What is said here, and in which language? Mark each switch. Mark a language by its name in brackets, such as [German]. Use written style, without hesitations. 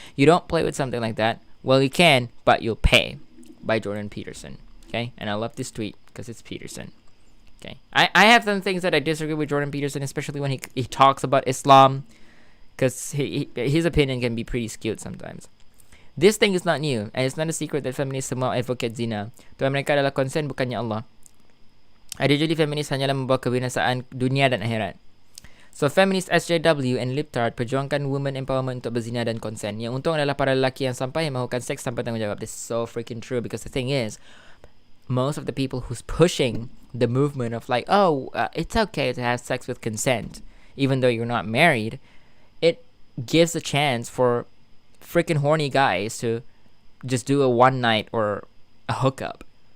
[English] You don't play with something like that. Well, you can, but you'll pay. By Jordan Peterson. Okay? And I love this tweet because it's Peterson. Okay? I have some things that I disagree with Jordan Peterson, especially when he talks about Islam, because his opinion can be pretty skewed sometimes. This thing is not new, and it's not a secret that feminists [Malay] semua [English] advocate zina. [Malay] Tuhan mereka adalah konsen, bukannya Allah. Ideologi feminis hanyalah membawa kebinasaan dunia dan akhirat. [English] So feminist SJW and Libtard [Malay] perjuangkan [English] women empowerment [Malay] untuk berzina dan konsen. Yang untung adalah para lelaki yang sampai yang melakukan seks tanpa tanggungjawab. [English] This is so freaking true, because the thing is, most of the people who's pushing the movement of like, it's okay to have sex with consent, even though you're not married, it gives a chance for freaking horny guys to just do a one night or a hookup.